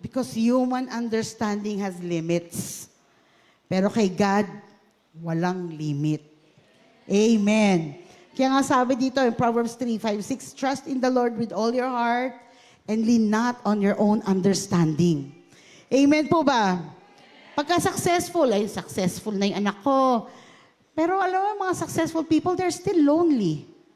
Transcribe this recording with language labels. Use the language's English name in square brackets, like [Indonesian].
[English] Because human understanding has limits. [Filipino] Pero kay God, walang limit. [English] Amen. [Filipino] Kaya nga sabi dito [English] in Proverbs 3:5-6, trust in the Lord with all your heart and lean not on your own understanding. [Filipino] Amen po ba? Pagka successful, ay successful na yung anak ko. Pero alam mo, [English] mga successful people, they're still lonely.